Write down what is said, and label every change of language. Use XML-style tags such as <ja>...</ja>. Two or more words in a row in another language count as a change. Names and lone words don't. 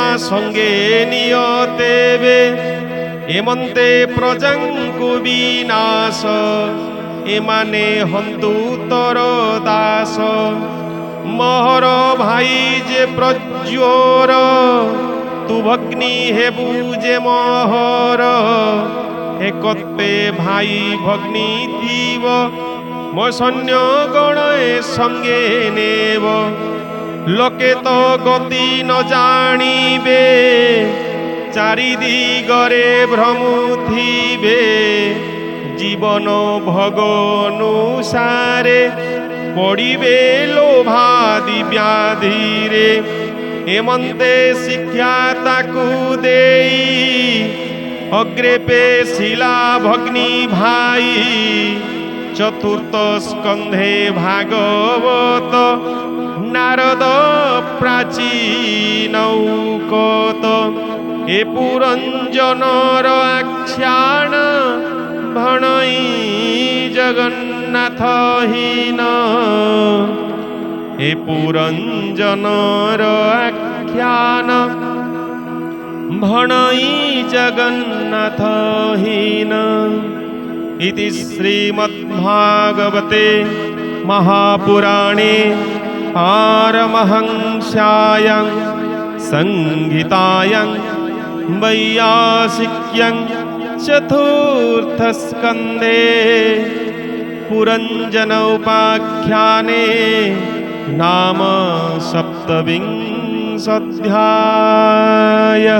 <or>ସଙ୍ଗେ ନିଅ ତେବେ ଏମନ୍ତେ ପ୍ରଜାଙ୍କୁ ବିନାଶ ଏମାନେ ହନ୍ତୁ ତୋର ଦାସ ମୋହର ଭାଇ ଯେ ପ୍ରଜ୍ୱର ତୁ ଭଗ୍ନି ହେବୁ ଯେ ମୋହର ଏକତ୍ୱେ ଭାଇ ଭଗ୍ନୀ ଥିବ ମୋ ସୈନ୍ୟ ଗଣେ ସଙ୍ଗେ ନେବ ଲୋକେ ତୋ ଗତି ନ ଜାନିବେ ଚାରିଦିଗରେ ଭ୍ରମୁଥିବେ ଜୀବନ ଭୋଗ ଅନୁସାରେ ପଡ଼ିବେ ଲୋଭାଦି ବ୍ୟାଧିରେ ଏମନ୍ତେ ଶିକ୍ଷା ତାକୁ ଦେଇ ଅଗ୍ରେ ପେଶିଲା ଭଗ୍ନି ଭାଇ ଚତୁର୍ଥ ସ୍କନ୍ଧେ ଭାଗବତ ନାରଦ ପ୍ରାଚୀନ ଉକତ ଏ ପୁରଞ୍ଜନର ଆଖ୍ୟାନ ଭଣଇ ଜଗନ୍ନାଥ ହୀନ ଏ ପୁରଞ୍ଜନର ଆଖ୍ୟାନ ଭଣଇ ଜଗନ୍ନାଥ ହୀନ</or> <sa>इति श्रीमद्भागवते महापुराणे पारमहंस्यायां संहितायां वैयासिक्यां चतुर्थस्कन्धे पुरञ्जन उपाख्याने नाम सप्तविंशोऽध्यायः।</sa>